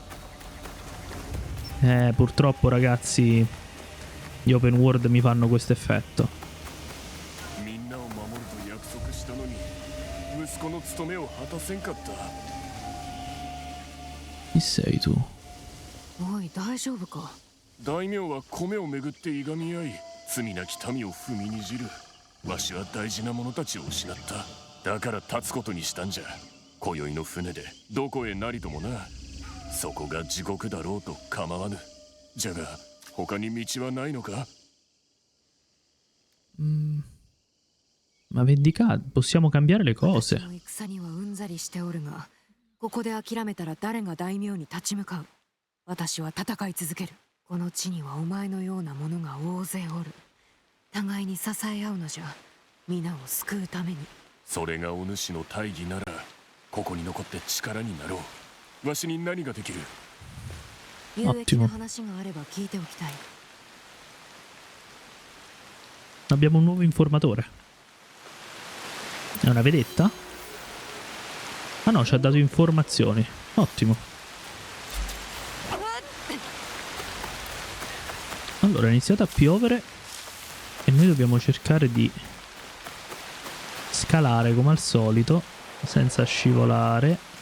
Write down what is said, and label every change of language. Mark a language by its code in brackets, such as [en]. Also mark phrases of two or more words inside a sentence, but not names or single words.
[it] Purtroppo ragazzi, gli open world mi fanno questo effetto. Chi sei tu? [ja] おい、大丈夫か。大名は米をめぐっていがみ合い、罪なき民を踏みにじる。わしは大事な者たちを失った。だから立つことにしたんじゃ。今宵の船でどこへなりともな。そこが地獄だろうと構わぬ。じゃが他に道はないのか？ [it] Ma vendicare, possiamo cambiare le cose. [ja] 私の戦にはうんざりしておるが、ここで諦めたら誰が大名に立ち向かう。私は戦い続ける。この地にはお前のような者が大勢おる。互いに支え合うのじゃ。皆を救うために。それがお主の大義なら、ここに残って力になろう。わしに何ができる？有益な話があれば聞いておきたい。 [it] Abbiamo un nuovo informatore. È una vedetta? Ah no, ci ha dato informazioni. Ottimo. Allora, è iniziato a piovere e noi dobbiamo cercare di scalare come al solito, senza scivolare.